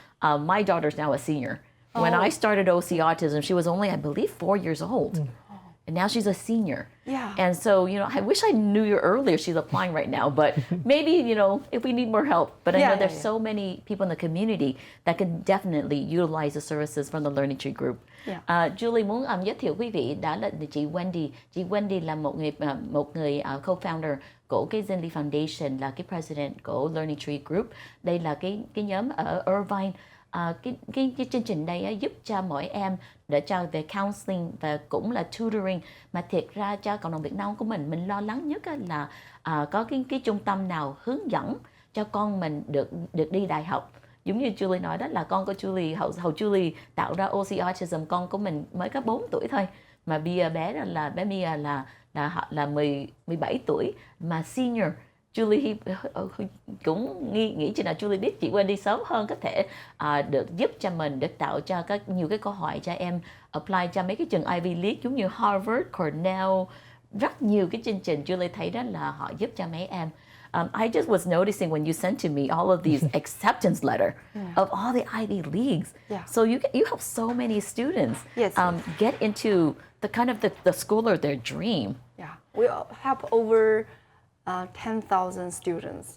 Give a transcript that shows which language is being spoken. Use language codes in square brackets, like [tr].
[en] My daughter's now a senior. When I started OCAutism, she was only, I believe, 4 years old. And now she's a senior. Yeah. And so, I wish I knew you earlier. She's applying right now. But maybe, if we need more help. But I know there's so many people in the community that can definitely utilize the services from the Learning Tree Group. Yeah. [vi] Julie muốn giới thiệu quý vị đó là chị Wendy. Chị Wendy là một người co-founder của cái Zinli Foundation, là cái president của Learning Tree Group. Đây là cái nhóm ở Irvine. Cái chương trình đây giúp cho mỗi em để cho về counseling và cũng là tutoring, mà thiệt ra cho cộng đồng Việt Nam của mình lo lắng nhất là có cái trung tâm nào hướng dẫn cho con mình được đi đại học. Giống như Julie nói đó, là con của Julie, hầu Julie tạo ra OCAutism, con của mình mới có 4 tuổi thôi, mà bây giờ bé Mia là 17 tuổi mà senior. Julie cũng nghĩ chừng nào Julie biết chị Wendy sớm hơn có thể được giúp cho mình, được tạo cho nhiều cái câu hỏi cho em apply cho mấy cái trường Ivy League giống như Harvard, Cornell, rất nhiều cái chương trình Julie thấy đó là họ giúp cho mấy em. [en] I just was noticing when you sent to me all of these acceptance letter of all the Ivy Leagues. Yeah. So you help so many students get into the kind of the school of their dream. Yeah, we help over 10,000 students.